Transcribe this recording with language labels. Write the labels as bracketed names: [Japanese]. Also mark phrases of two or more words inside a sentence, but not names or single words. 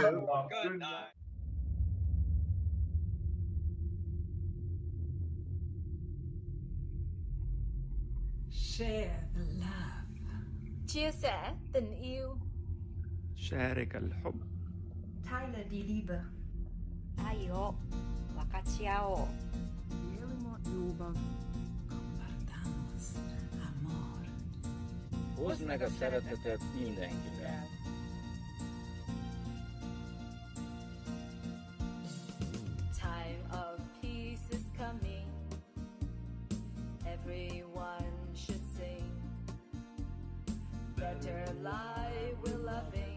[English] you. Good night. Share the love. [Vietnamese] Chia sẻ tình yêu. [Arabic] شارك الحب. [German] Teile die Liebe. [Japanese] 愛を分かち合おう。 [Spanish] Compartamos amor. [Hungarian] Hozd a szeretetet mindenkivel. [English] Time of peace is coming. Everyone should sing. Better life we're loving.